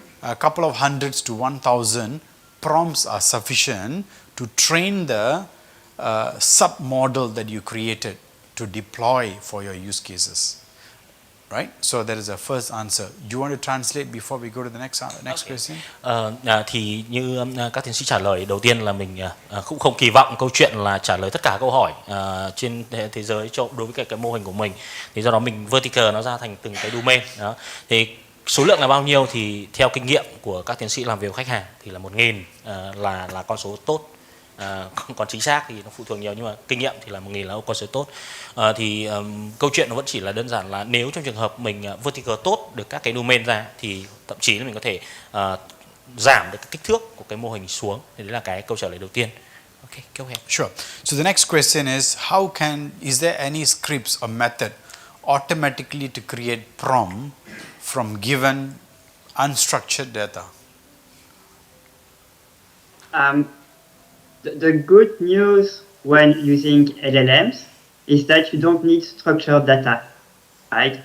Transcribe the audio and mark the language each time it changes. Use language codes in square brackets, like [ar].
[en] A couple of hundreds to 1,000 prompts are sufficient to train the sub-model that you created to deploy for your use cases, right? So that is the first answer. Do you want to translate before we go to the next question? [vi] Thì như các tiến sĩ trả lời, đầu tiên là mình cũng không kỳ vọng câu chuyện là trả lời tất cả câu hỏi trên thế giới đối với cái mô hình của mình. Thì do đó mình vertical nó ra thành từng cái domain đó. Thì số lượng là bao nhiêu thì theo kinh nghiệm của các tiến sĩ làm việc với khách hàng thì là 1.000 là con số tốt. Còn chính xác thì nó phụ thuộc nhiều, nhưng mà kinh nghiệm thì là 1.000 là con số tốt. Thì câu chuyện nó vẫn chỉ là đơn giản là nếu trong trường hợp mình vertical tốt được các cái domain ra thì thậm chí là mình có thể giảm được cái kích thước của cái mô hình xuống. Thì đấy là cái câu trả lời đầu tiên. [en] Okay, go ahead. Sure. So the next question is is there any scripts or method automatically to create prompt from given unstructured data? The good news when using LLMs is that you don't need structured data, right?